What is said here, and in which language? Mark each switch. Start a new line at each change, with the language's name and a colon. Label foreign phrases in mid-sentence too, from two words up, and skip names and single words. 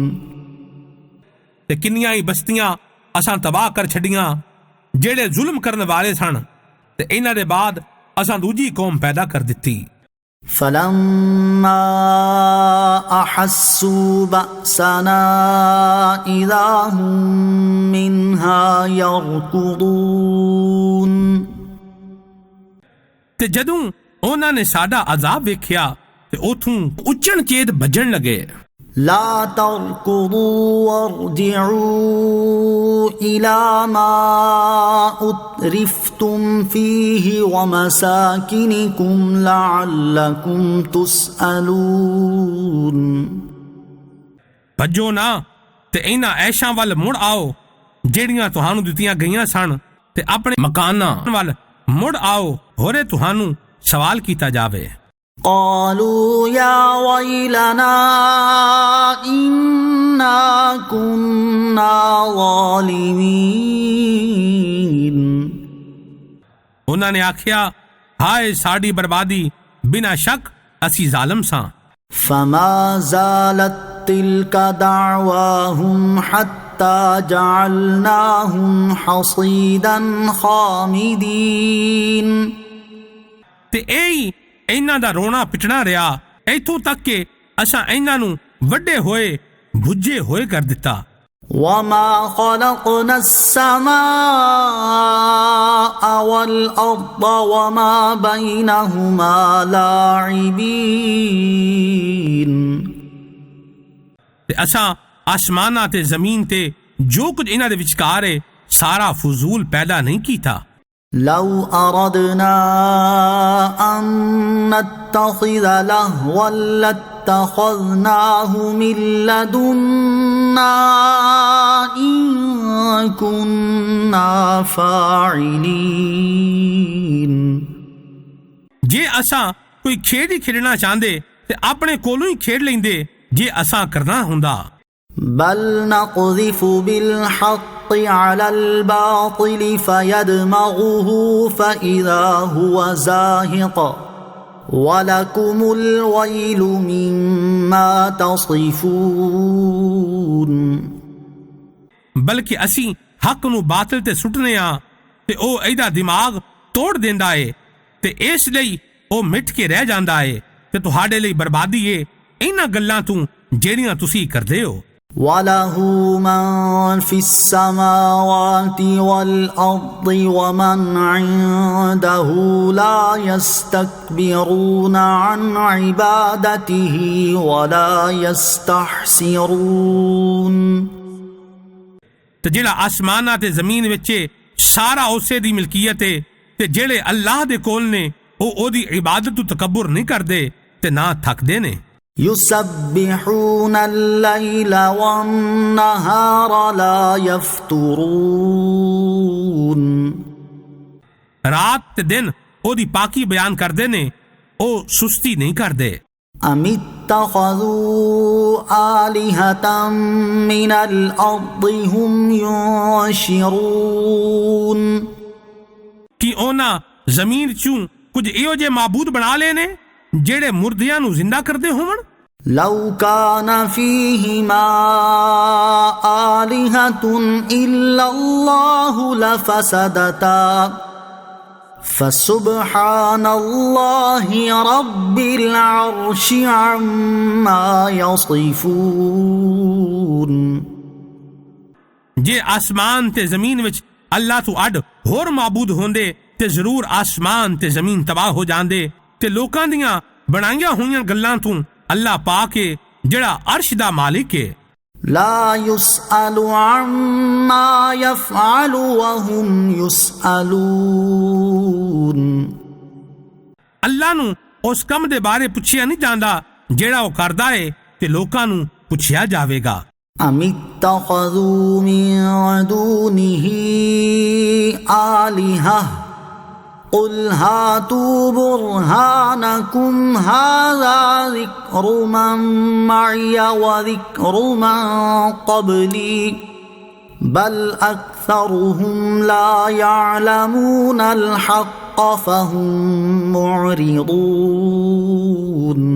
Punjabi: ਤੇ ਕਿੰਨੀਆਂ ਹੀ ਬਸਤੀਆਂ ਅਸਾਂ ਤਬਾਹ ਕਰ ਛੱਡੀਆਂ ਜੇੜ੍ਹੇ ਜ਼ੁਲਮ ਕਰਨੇ ਵਾਲੇ ਸਨ, ਤੇ ਇਨ੍ਹਾਂ ਦੇ ਬਾਅਦ ਅਸਾਂ ਦੂਜੀ ਕੌਮ ਪੈਦਾ ਕਰ ਦਿੱਤੀ।
Arabic: فلما أحسوا بأسنا إذا هم منها يركضون.
Punjabi: ਤੇ ਜਦੋਂ ਉਹਨਾਂ ਨੇ ਸਾਡਾ ਅਜ਼ਾਬ ਵੇਖਿਆ ਤੇ ਉਥੋਂ ਉੱਚਣ ਚੇਤ ਭੱਜਣ ਲੱਗੇ।
Arabic: لا تركضوا وارجعوا إلى ما أترفتم فيه ومساكنكم لعلكم تسألون।
Punjabi: ਭੱਜੋ ਨਾ ਤੇ ਇਹਨਾਂ ਐਸ਼ਾਂ ਵੱਲ ਮੁੜ ਆਓ ਜਿਹੜੀਆਂ ਤੁਹਾਨੂੰ ਦਿੱਤੀਆਂ ਗਈਆਂ ਸਨ ਤੇ ਆਪਣੇ ਮਕਾਨਾਂ ਵੱਲ ਮੁੜ ਆਓ ਹੋਰੇ ਤੁਹਾਨੂੰ ਸਵਾਲ ਕੀਤਾ ਜਾਵੇ।
Arabic: قالوا يا ويلنا إنا كنا ظالمين।
Punjabi: ਉਹਨਾਂ ਨੇ ਆਖਿਆ ਹਾਏ ਸਾਡੀ ਬਰਬਾਦੀ ਬਿਨਾਂ ਸ਼ੱਕ ਅਸੀਂ ਜ਼ਾਲਮ ਸਾਂ।
Arabic: فما زالت تلك دعواهم حتى جعلناهم حصيدا خامدين۔
Punjabi: ਤੇ ਇਹ ਇਹਨਾਂ ਦਾ ਰੋਣਾ ਪਿਟਣਾ ਰਿਹਾ ਇੱਥੋਂ ਤੱਕ ਕਿ ਅਸਾਂ ਇਹਨਾਂ ਨੂੰ ਵੱਡੇ ਹੋਏ ਭੁੱਜੇ ਹੋਏ ਕਰ ਦਿੱਤਾ।
Arabic: وما خلقنا السماء والأرض وما بينهما لاعبين۔
Punjabi: ਤੇ ਅਸਾਂ ਆਸਮਾਨਾਂ ਤੇ ਜ਼ਮੀਨ ਤੇ ਜੋ ਕੁਝ ਇਹਨਾਂ ਦੇ ਵਿਚਕਾਰ ਹੈ ਸਾਰਾ ਫਜ਼ੂਲ ਪੈਦਾ ਨਹੀਂ ਕੀਤਾ।
Arabic: لو أردنا أن نتخذ لهوا لاتخذناه من لدنا إن كنا فاعلين۔
Punjabi: ਜੇ ਅਸਾਂ ਕੋਈ ਖੇਡ ਹੀ ਖੇਡਣਾ ਚਾਹੁੰਦੇ ਤੇ ਆਪਣੇ ਕੋਲੋਂ ਹੀ ਖੇਡ ਲੈਂਦੇ ਜੇ ਅਸਾਂ ਕਰਨਾ ਹੁੰਦਾ।
Arabic: بل نقذف بالحق على الباطل فيدمغه فإذا هو زاهق ولكم الويل مما تصفون۔
Punjabi: ਬਲਕਿ ਅਸੀਂ ਹੱਕ ਨੂੰ ਬਾਤਲ ਤੇ ਸੁੱਟਨੇ ਆ ਤੇ ਉਹ ਇਹਦਾ ਦਿਮਾਗ ਤੋੜ ਦਿੰਦਾ ਏ ਤੇ ਇਸ ਲਈ ਉਹ ਮਿੱਠ ਕੇ ਰਹਿ ਜਾਂਦਾ ਏ ਤੇ ਤੁਹਾਡੇ ਲਈ ਬਰਬਾਦੀ ਏ ਇਹਨਾਂ ਗੱਲਾਂ ਤੋਂ ਜਿਹੜੀਆਂ ਤੁਸੀਂ ਕਰਦੇ ਹੋ।
Arabic: وله من في السماوات والأرض ومن عنده لا يستكبرون عن عبادته ولا يستحسرون۔
Punjabi: ਤੇ ਜਿਹੜਾ ਆਸਮਾਨਾਂ ਤੇ ਜ਼ਮੀਨ ਵਿੱਚ ਸਾਰਾ ਉਸੇ ਦੀ ਮਿਲਕੀਅਤ ਹੈ ਤੇ ਜਿਹੜੇ ਅੱਲਾਹ ਦੇ ਕੋਲ ਨੇ ਉਹ ਉਹਦੀ ਇਬਾਦਤ ਤੋਂ ਤਕੱਬਰ ਨਹੀਂ ਕਰਦੇ ਤੇ ਨਾ ਥੱਕਦੇ ਨੇ।
Arabic: يسبحون الليل والنهار لا يفترون۔
Punjabi: ਰਾਤ ਤੇ ਦਿਨ ਉਹਦੀ ਪਾਕੀ ਬਿਆਨ ਕਰਦੇ ਨੇ ਉਹ ਸੁਸਤੀ ਨਹੀਂ ਕਰਦੇ।
Arabic: أم اتخذوا آلهة من الأرض هم ينشرون۔
Punjabi: ਕਿ ਉਹਨਾਂ ਜ਼ਮੀਨ ਚੋਂ ਕੁਝ ਇਹੋ ਜਿਹੇ ਮਾਬੂਦ ਬਣਾ ਲਏ ਨੇ ਜਿਹੜੇ ਮੁਰਦਿਆਂ ਨੂੰ ਜ਼ਿੰਦਾ ਕਰਦੇ ਹੋਣ।
Arabic: لو كان فيهما آلهة إلا الله لفسدتا فسبحان الله رب العرش عما يصفون۔
Punjabi: ਜੇ ਆਸਮਾਨ ਤੇ ਜ਼ਮੀਨ ਵਿੱਚ ਅੱਲਾਹ ਤੋਂ ਅੱਡ ਹੋਰ ਮਾਬੂਦ ਹੁੰਦੇ ਤੇ ਜ਼ਰੂਰ ਆਸਮਾਨ ਤੇ ਜ਼ਮੀਨ ਤਬਾਹ ਹੋ ਜਾਂਦੇ ਤੇ ਲੋਕਾਂ ਦੀਆਂ ਬਣਾਈਆਂ ਹੋਈਆਂ ਗੱਲਾਂ ਤੋਂ ਅੱਲਾਹ ਪਾਕ ਹੈ ਜਿਹੜਾ ਅਰਸ਼ ਦਾ ਮਾਲਿਕ ਹੈ।
Arabic: لا يسأل عما يفعل وهم يسألون۔
Punjabi: ਅੱਲਾਹ ਨੂੰ ਉਸ ਕੰਮ ਦੇ ਬਾਰੇ ਪੁੱਛਿਆ ਨਹੀਂ ਜਾਂਦਾ ਜਿਹੜਾ ਉਹ ਕਰਦਾ ਹੈ ਤੇ ਲੋਕਾਂ ਨੂੰ ਪੁੱਛਿਆ ਜਾਵੇਗਾ।
Arabic: أم اتخذوا من دونه آلهة قل هاتوا برهانكم هذا ذكر من معي وذكر من قبلي بل أكثرهم لا يعلمون الحق فهم معرضون۔